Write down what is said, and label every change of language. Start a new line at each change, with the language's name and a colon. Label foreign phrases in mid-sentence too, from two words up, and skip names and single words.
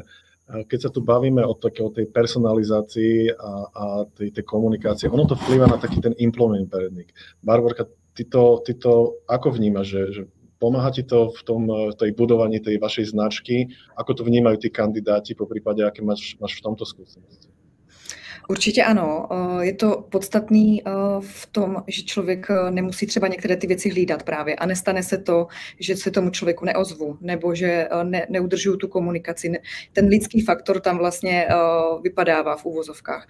Slovak: Keď sa tu bavíme o tej personalizácii a tej komunikácie, ono to vplýva na taký ten
English: employment paradigm.
Slovak: Barborka, ty to ako vnímaš, že pomáha ti to v tej budovaní tej vašej značky? Ako to vnímajú tí kandidáti, poprípade, aké máš v tomto skúsenosti?
Czech: Určitě ano. Je to podstatný v tom, že člověk nemusí třeba některé ty věci hlídat právě a nestane se to, že se tomu člověku neozvu nebo že neudržuju tu komunikaci. Ten lidský faktor tam vlastně vypadává v úvozovkách.